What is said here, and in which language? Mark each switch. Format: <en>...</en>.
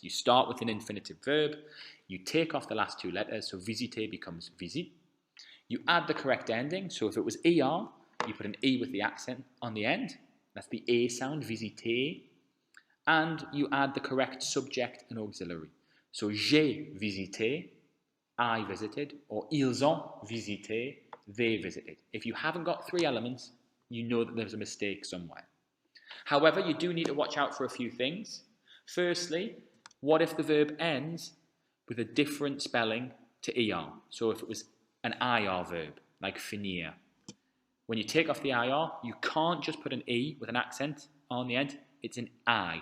<en>You start with an infinitive verb, you take off the last two letters, so visiter becomes visit. You add the correct ending, so if it was er, you put an e with the accent on the end, that's the a sound, visiter, and you add the correct subject and auxiliary. So</en> <fr>j'ai visité,</fr> <en>I visited, or</en> <fr>ils ont visité,</fr> <en>they visited. If you haven't got three elements, you know that there's a mistake somewhere. However, you do need to watch out for a few things. Firstly, what if the verb ends with a different spelling to er? So if it was an ir verb, like finir. When you take off the ir, you can't just put an e with an accent on the end. It's an I.</en>